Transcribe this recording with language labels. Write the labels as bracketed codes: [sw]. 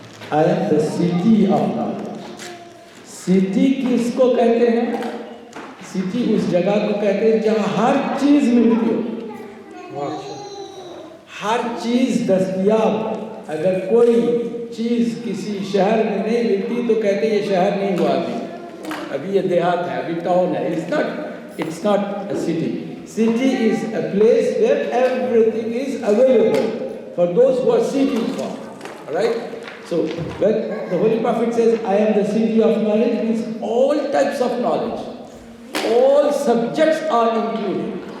[en] I am the city of knowledge. [ur] City کس کو کہتے ہیں؟ سٹی اس جگہ کو کہتے ہیں جہاں ہر چیز ملتی ہو، ہر چیز دستیاب. اگر کوئی چیز کسی شہر میں نہیں ملتی تو کہتے ہیں یہ شہر نہیں ہوا ابھی یہ دیہات ہے، ابھی ٹاؤن ہے. [en] It's not a city. City is a place where everything is available for those who are seeking for. right? So when the Holy Prophet says, I am the city of knowledge, means all types of knowledge, all subjects are included.